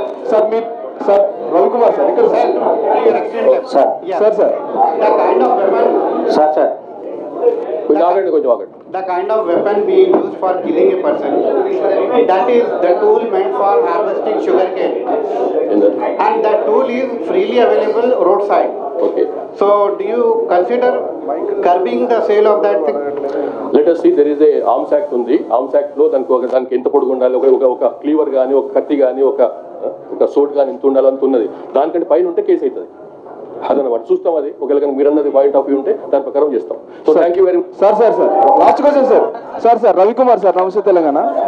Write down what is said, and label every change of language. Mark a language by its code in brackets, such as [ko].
[te] Sir మీ sir Ravikumar sir ఇక్కడ sir sir sir sir sir కొంచెం ఆగండి. [en] The kind of weapon being used for killing a person, that is the tool meant for harvesting sugarcane, and that tool is freely available roadside. Okay. So do you consider curbing the sale of that thing? Let us see, there is a arms act [te] ఉంది. Arms act లో దానికి ఎంత పొడుగు ఉండాలి, ఒక cleaver కానీ, ఒక కత్తి కానీ, ఒక సోట్ కానీ ఎంత ఉండాలి అంత ఉన్నది. దానికంటే పైన ఉంటే కేసు అవుతుంది. అదనమాట చూస్తాం. అది ఒకవేళ మీరు అన్నది పాయింట్ ఆఫ్ వ్యూ ఉంటే దాని ప్రకారం చేస్తాం. [en] so thank you very much [te] sir. Sir sir last question sir. Sir sir Ravikumar sir, నమస్తే తెలంగాణ.